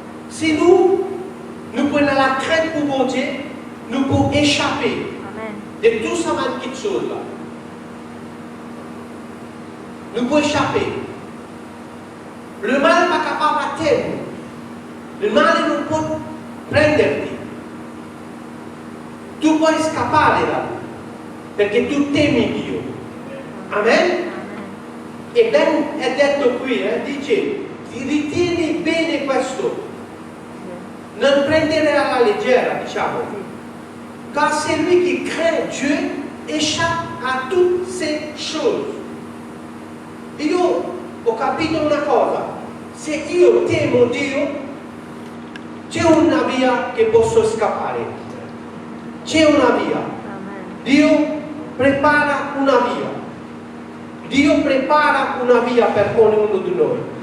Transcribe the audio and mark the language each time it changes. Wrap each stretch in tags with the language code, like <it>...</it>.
<fr>Si nous prenons la crainte pour mon Dieu, nous pouvons échapper de tout ça petites choses là. Nous pouvons échapper. Le mal n'est pas capable à terme. Le mal</fr> <it>non può prenderti. Tu puoi scappare da lui, perché tu temi Dio. Amen? E ben è detto qui, dice, ritieni bene questo, non prendere alla leggera, diciamo.</it> <fr>Car celui qui craint Dieu échappe à toutes ces choses.</fr> <it>Io ho capito una cosa, se io temo Dio, c'è una via che posso scappare. C'è una via. Dio prepara una via. Dio prepara una via per ognuno di noi.</it>